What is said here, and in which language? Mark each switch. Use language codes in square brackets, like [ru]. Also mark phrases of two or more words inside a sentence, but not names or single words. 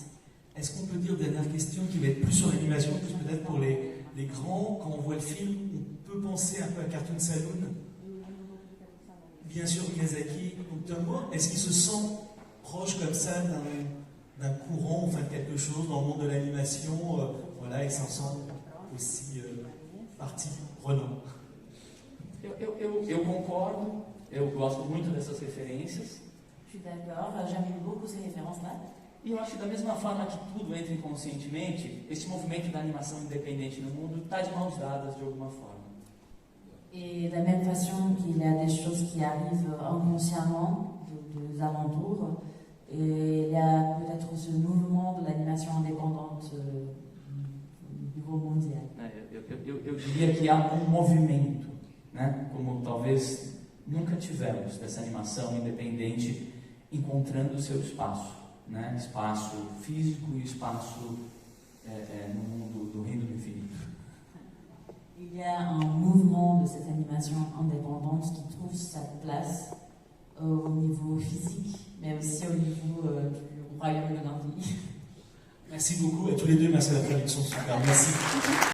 [fr] Est-ce qu'on peut dire, dernière question, qui va être plus sur l'animation, plus peut-être pour les grands, quand on voit le film, on peut penser un peu à Cartoon Saloon. Bien sûr, Miyazaki, Tom Moore, est-ce qu'il se sent proche comme ça d'un courant, enfin de quelque chose dans le monde de l'animation, voilà, il s'en sent aussi partie prenante? [pt] Eu concordo, eu gosto muito dessas referências. [fr] Je suis d'accord, j'aime beaucoup ces références-là. [pt] E eu acho que da mesma forma que tudo entra inconscientemente, esse movimento da animação independente no mundo está de mãos dadas de alguma forma. [fr] Et de la même façon qu'il y a des choses qui arrivent inconsciemment des alentours, et il y a peut-être ce mouvement de l'animation indépendante du niveau mondial. [pt] Eu diria que há um movimento, né? Como talvez nunca tivemos, dessa animação independente encontrando o seu espaço. Né? Espaço físico e espaço no mundo do reino do infinito. [fr] Il y a un mouvement de cette animation indépendante qui trouve sa place au niveau physique, mais aussi au niveau du royaume de l'infini. Merci beaucoup à tous les deux, merci à la traduction super, merci.